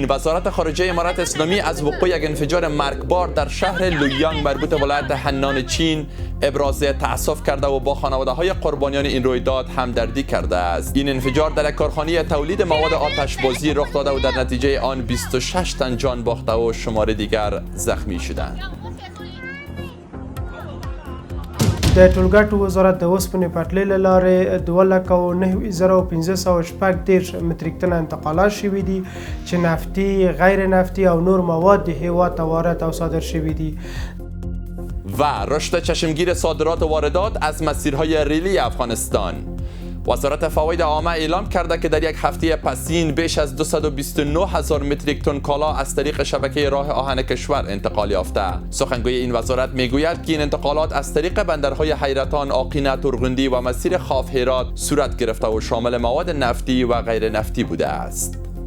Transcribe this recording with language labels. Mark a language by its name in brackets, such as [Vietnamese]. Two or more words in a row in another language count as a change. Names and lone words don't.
[Persian] وزارت خارجه امارات اسلامی از وقوع یک انفجار مرگبار در شهر لویانگ مربوط به ولایت هنان چین ابراز تأسف کرده و با خانواده‌های قربانیان این رویداد همدردی کرده است. این انفجار در یک کارخانه تولید مواد آتشبازی رخ داده و در نتیجه آن 26 تن جان باخته و شمار دیگر زخمی شدند. [Pashto] د ټولګټو وزارت د اوسپنې پټلۍ له لارې 2,09,1514 متریک تن انتقالات شوي دي چې نفتي، غیر نفتي او نور مواد د هیواد ته وارد او صادر شوي دي. [Persian] و رشد چشمگیر صادرات و واردات از مسیرهای ریلی افغانستان. وزارت فواید عامه اعلام کرده که در یک هفته پسین بیش از 229,000 متریک تن کالا از طریق شبکه راه آهن کشور انتقال یافته. سخنگوی این وزارت میگوید که این انتقالات از طریق بندرهای حیرتان، آقینه، ترغندی و مسیر خاف هرات صورت گرفته و شامل مواد نفتی و غیر نفتی بوده است.